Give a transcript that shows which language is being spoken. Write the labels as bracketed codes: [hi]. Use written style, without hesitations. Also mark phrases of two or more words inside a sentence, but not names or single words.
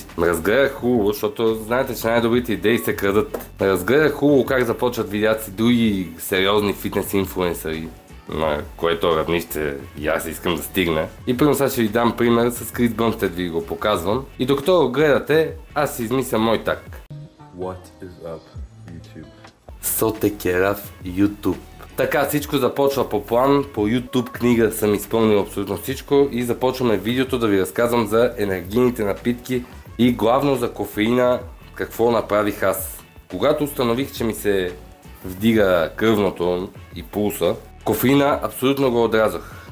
[bg] Разгледах хубаво, защото знаете, че най-добрите идеи се крадат. Разгледах хубаво как започват видеята си други сериозни фитнес инфлуенсъри, на което равнище и аз искам да стигна. И примерно сега ще ви дам пример с Крис Бъмстед, ви го показвам. И докато го гледате, аз си измисля мой так. [en] What is up, YouTube? Сотекерав YouTube. [bg] Така, всичко започва по план, по YouTube книга съм изпълнил абсолютно всичко и започваме видеото да ви разказвам за енергийните напитки и главно за кофеина, какво направих аз. Когато установих, че ми се вдига кръвното и пулса, кофеина абсолютно го отрязах.